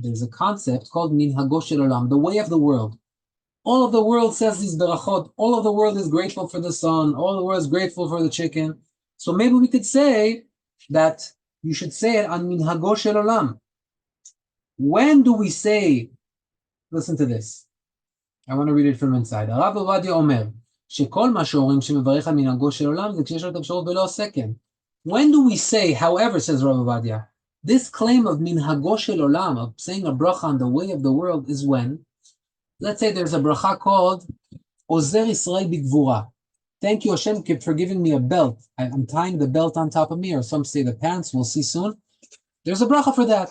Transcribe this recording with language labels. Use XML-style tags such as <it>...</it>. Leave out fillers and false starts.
<en>There's a concept called minhago shel olam, the way of the world. All of the world says these berachot. All of the world is grateful for the sun. All of the world is grateful for the chicken. So maybe we could say that you should say it on minhago shel olam. When do we say, listen to this. I want to read it from inside.</en> <he>הרב עובדיה אומר, שכל מה שאומרים שמברך על מנהגו של עולם, זה כשיש לו את האפשרות ולא עושה כן.</he> <en>When do we say, however, says Rav Ovadia, this claim of minhago shel olam, of saying a bracha on the way of the world, is when, let's say there's a bracha called Ozer Yisrael B'Gvura. Thank you, Hashem, for giving me a belt. I'm tying the belt on top of me, or some say the pants, we'll see soon. There's a bracha for that.</en>